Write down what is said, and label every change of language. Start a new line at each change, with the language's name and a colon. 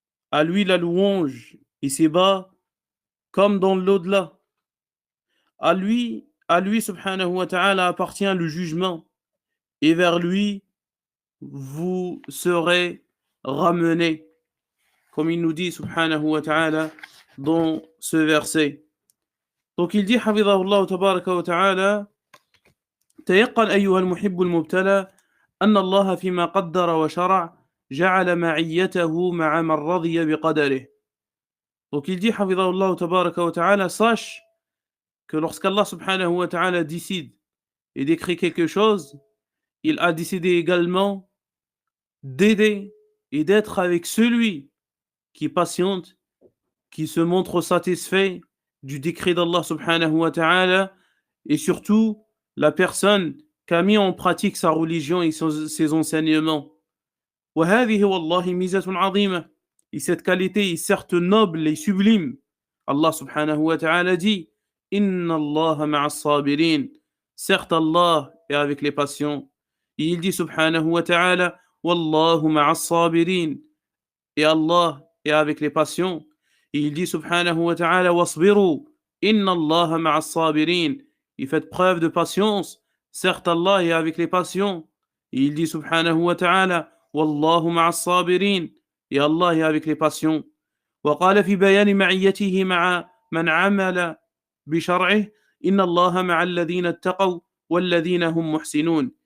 French: À lui la louange et ses bas comme dans l'au-delà. À lui subhanahu wa ta'ala appartient le jugement et vers lui vous serez ramenés. Comme il nous dit subhanahu wa ta'ala dans ce verset. Donc il dit
Arabic: حفظه الله تبارك وتعالى تيقن أيها المحب المبتلى أن الله فيما قدر وشرع جعل معيته مع من رضي بقدره.
French: Donc il dit
Arabic: حفظه الله تبارك وتعالى
French: sache que lorsqu'Allah subhanahu wa ta'ala décide et décrit quelque chose, il a décidé également d'aider et d'être avec celui qui patiente, qui se montre satisfait du décret d'Allah subhanahu wa ta'ala et surtout la personne qui a mis en pratique sa religion et ses enseignements.
Arabic: وهذه والله ميزة عظيمة.
French: Et cette qualité est certes noble et sublime. Allah subhanahu wa ta'ala dit
Arabic: Inna Allah ma'as sabirin.
French: Certes Allah est avec les patients. Et il dit subhanahu wa ta'ala
Arabic: Wallahu ma'as sabirin.
French: Et Allah est avec les patients. Et il dit subhanahu wa ta'ala Wasbiru.
Arabic: Inna Allah ma'as sabirin.
French: Il fait preuve de patience. Certes Allah est avec les patients. Et il dit subhanahu wa ta'ala
Arabic: Wallahu ma'as sabirin.
French: Et Allah est avec les patients.
Arabic: وقال في بيان معيته مع من عمل بشرعه إن الله مع الذين اتقوا والذين هم محسنون.